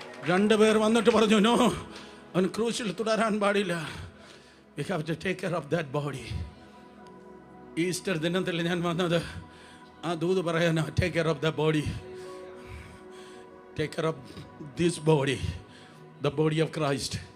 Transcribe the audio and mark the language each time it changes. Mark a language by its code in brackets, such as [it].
[ml] രണ്ടുപേർ വന്നിട്ട് പറഞ്ഞു, നോ, അവൻ ക്രൂശിൽ തുടരാൻ പാടില്ല. [en] We have to take care of that body. [ml] Easter ദിനത്തിൽ ഞാൻ വന്നത് ആ ദൂത് പറയാനാ. [en] Take care of the body. Take care of this body, the body of Christ.